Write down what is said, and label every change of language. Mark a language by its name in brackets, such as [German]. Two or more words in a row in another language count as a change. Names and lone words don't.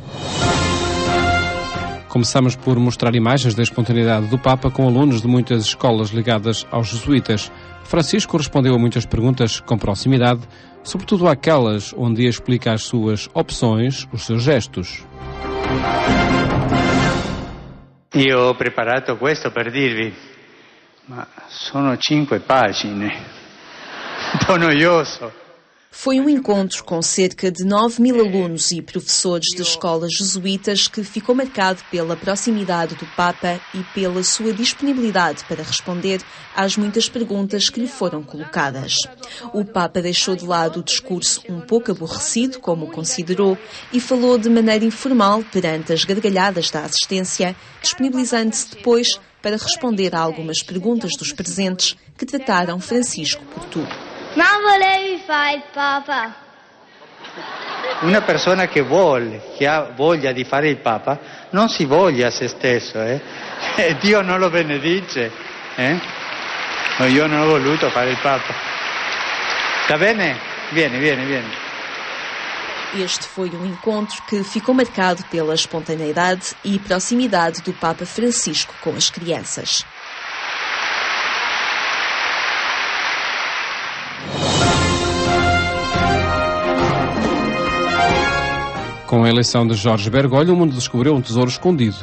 [Portuguese] Começamos por mostrar imagens da espontaneidade do Papa com alunos de muitas escolas ligadas aos jesuítas. Francisco respondeu a muitas perguntas com proximidade, sobretudo aquelas onde explica as suas opções, os seus gestos. [Italian] Io ho preparato questo per dirvi, ma sono 5 pagine, un po' noioso. [Portuguese] Foi um encontro com cerca de 9.000 alunos e professores de escolas jesuítas que ficou marcado pela proximidade do Papa e pela sua disponibilidade para responder às muitas perguntas que lhe foram colocadas. O Papa deixou de lado o discurso um pouco aborrecido, como considerou, e falou de maneira informal perante as gargalhadas da assistência, disponibilizando-se depois para responder a algumas perguntas dos presentes que trataram Francisco por tu. [Italian] Ma volevi fare il Papa? Una persona che ha voglia di fare il Papa, non si voglia a se stesso, E Dio non lo benedice, No, io non ho voluto fare il Papa. Sta bene? Vieni. [Portuguese] Este foi um encontro que ficou marcado pela espontaneidade e proximidade do Papa Francisco com as crianças. Com a eleição de Jorge Bergoglio, o mundo descobriu um tesouro escondido.